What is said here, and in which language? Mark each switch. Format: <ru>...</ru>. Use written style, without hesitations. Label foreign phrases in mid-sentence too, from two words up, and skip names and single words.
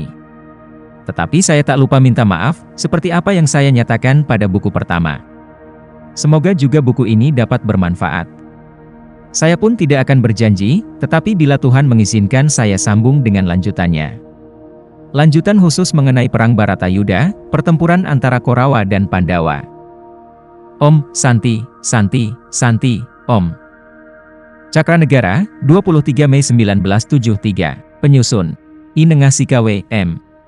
<id>Tetapi saya tak lupa minta maaf, seperti apa yang saya nyatakan pada buku pertama. Semoga juga buku ini dapat bermanfaat. Saya pun tidak akan berjanji, tetapi bila Tuhan mengizinkan saya sambung dengan lanjutannya. Lanjutan khusus mengenai Perang Baratayuda, pertempuran antara Korawa dan Pandawa.</id> <sa>Om Santi, Santi, Santi, Om.</sa> <id>Cakranegara, 23 Mei 1973, Penyusun, I. Nengasikawe, M.</id>